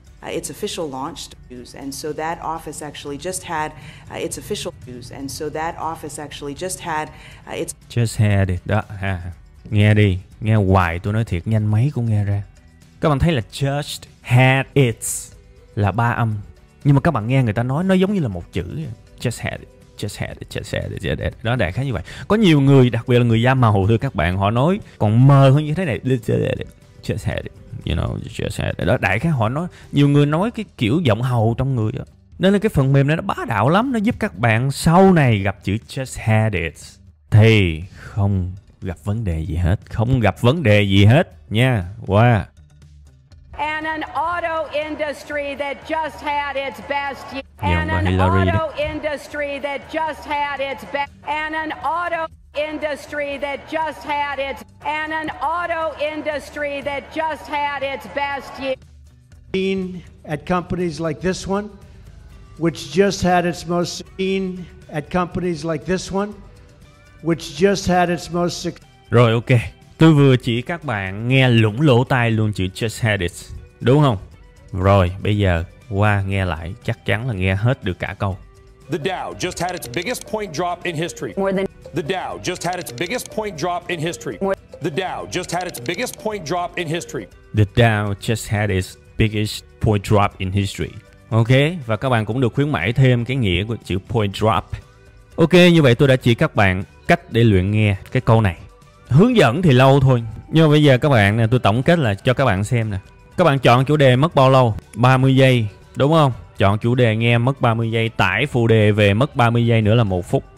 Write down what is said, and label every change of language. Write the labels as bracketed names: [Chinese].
[English] Its official launched news, and so that office actually just had its official news, and so that office actually just had its. [Vietnamese] Just had it đó ha. Nghe đi, nghe hoài tôi nói thiệt nhanh mấy cũng nghe ra. Các bạn thấy là just had its là 3 âm, nhưng mà các bạn nghe người ta nói nó giống như là một chữ. [English] Just had it, just had it, just had it, just had it. [Vietnamese] Đó đại khái như vậy. Có nhiều người, đặc biệt là người da màu thưa các bạn, họ nói còn mờ hơn như thế này. [English] Just had it. You know, just had it. [Vietnamese] Đó đại khái họ nói, nhiều người nói cái kiểu giọng hầu trong người đó. Nên là cái phần mềm này nó bá đạo lắm, nó giúp các bạn sau này gặp chữ just had it thì không gặp vấn đề gì hết, không gặp vấn đề gì hết nha. Wow. [English] And an auto industry that just had its best year. And an auto industry that just had its best. And an auto industry that just had its. And an auto industry that just had its best year. Seen at companies like this one, which just had its most seen at companies like this one, which just had its most. [Vietnamese] Rồi ok, tôi vừa chỉ các bạn nghe lủng lỗ tai luôn chữ just had it, đúng không? Rồi bây giờ qua nghe lại, chắc chắn là nghe hết được cả câu. [English] The Dow just had its biggest point drop in history. The Dow just had its biggest point drop in history. The Dow just had its biggest point drop in history. The Dow just had its biggest point drop in history. [Vietnamese] Ok, và các bạn cũng được khuyến mãi thêm cái nghĩa của chữ point drop. Ok, như vậy tôi đã chỉ các bạn cách để luyện nghe cái câu này. Hướng dẫn thì lâu thôi, nhưng mà bây giờ các bạn nè, tôi tổng kết lại cho các bạn xem nè. Các bạn chọn chủ đề mất bao lâu? 30 giây, đúng không? Chọn chủ đề nghe mất 30 giây, tải phụ đề về mất 30 giây nữa là 1 phút.